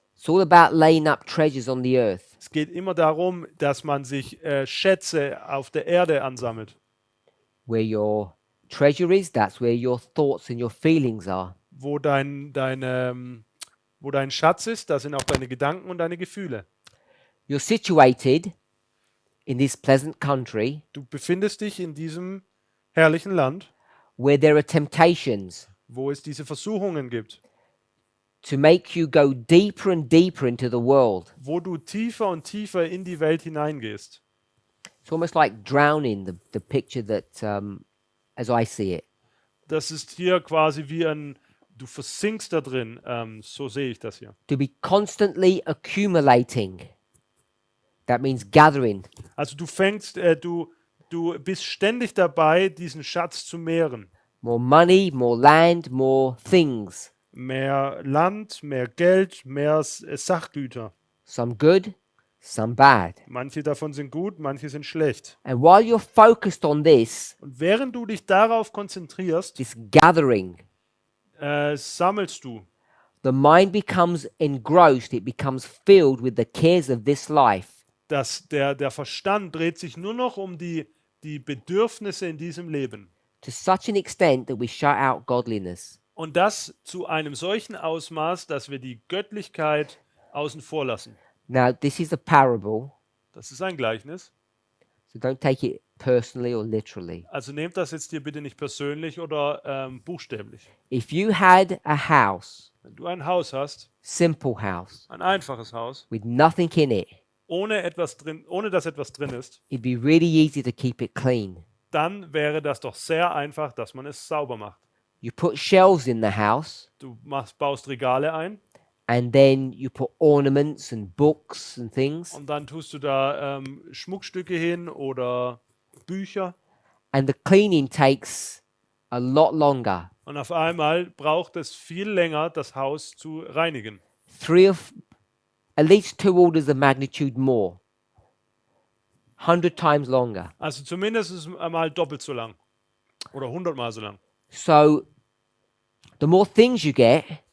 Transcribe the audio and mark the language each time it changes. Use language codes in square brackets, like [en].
[en] It's all about laying up treasures on the earth. [de] Es geht immer darum, dass man sich Schätze auf der Erde ansammelt. [en] Where your treasure is, that's where your thoughts and your feelings are. [de] Wo dein Schatz ist, da sind auch deine Gedanken und deine Gefühle. [en] You're situated in this pleasant country [de] Du befindest dich in diesem herrlichen Land, [en] where there are temptations [de] wo es diese Versuchungen gibt, [en] to make you go deeper and deeper into the world. [de] wo du tiefer und tiefer in die Welt hineingehst. [en] It's almost like drowning, the picture that, as I see it. [de] Das ist hier quasi wie du versinkst da drin. So sehe ich das hier. [en] To be constantly accumulating. That means gathering. [de] Also du bist ständig dabei, diesen Schatz zu mehren. [en] More money, more land, more things. [de] Mehr Land, mehr Geld, mehr Sachgüter. [en] Some good, some bad. [de] Manche davon sind gut, manche sind schlecht. [en] And while you're focused on this, [de] Und während du dich darauf konzentrierst, [en] this gathering, [de] sammelst du. [en] the mind becomes engrossed, it becomes filled with the cares of this life. [de] Der Verstand dreht sich nur noch um die Bedürfnisse in diesem Leben. [en] To such an extent that we shut out godliness. [de] Und das zu einem solchen Ausmaß, dass wir die Göttlichkeit außen vor lassen. [en] Now, this is a parable, [de] Das ist ein Gleichnis. [en] so don't take it personally or literally. [de] Also nehmt das jetzt hier bitte nicht persönlich oder buchstäblich. [en] If you had a house, [de] Wenn du ein Haus hast, [en] simple house, [de] ein einfaches Haus, [en] with nothing in it, [de] ohne dass etwas drin ist, [en] it'd be really easy to keep it clean. [de] dann wäre das doch sehr einfach, dass man es sauber macht. [en] You put shelves in the house, [de] Du baust Regale ein [en] and then you put ornaments and books and things, [de] und dann tust du da Schmuckstücke hin oder Bücher [en] and the cleaning takes a lot longer. [de] und auf einmal braucht es viel länger, das Haus zu reinigen. [en] At least 2 orders of magnitude more. 100 times longer. [de] Also zumindest einmal doppelt so lang oder 100-mal so lang. [en] So, the more things you get,